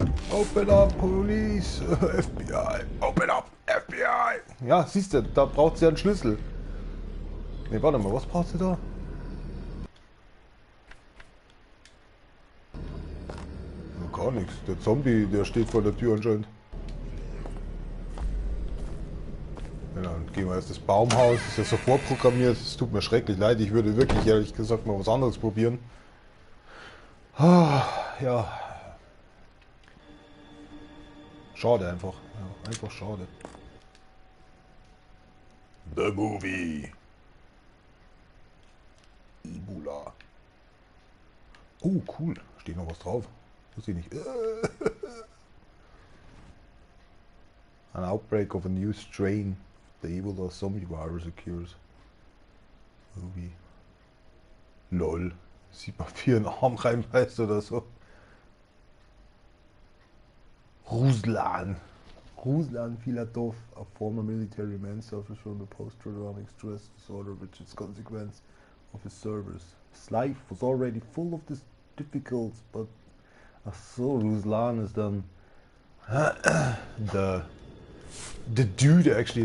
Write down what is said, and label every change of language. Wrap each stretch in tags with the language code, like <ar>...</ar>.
<en>Open up, Police, FBI, open up, FBI.</en> <de>Ja, siehst du, da braucht sie einen Schlüssel. Ne, warte mal, was braucht sie da? Gar nichts. Der Zombie, der steht vor der Tür anscheinend. Ja, dann gehen wir erst das Baumhaus. Das ist ja so vorprogrammiert. Es tut mir schrecklich leid. Ich würde wirklich, ehrlich gesagt, mal was anderes probieren. Ja. Schade einfach. Ja, einfach schade.</de> <en>The Movie.</en> <de>Ebola. Oh, cool. Steht noch was drauf. Wusste ich nicht.</de> <en>An outbreak of a new strain. The Ebola zombie virus occurs. Movie. Lol.</en> <de>Sieht man 4 in den Arm reinbeißt oder so.</de> <en>Ruslan. Ruslan Filatov, a former military man, suffers from the post-traumatic stress disorder which is consequence of his service. His life was already full of these difficulties, but so Ruslan is then the dude actually.</en>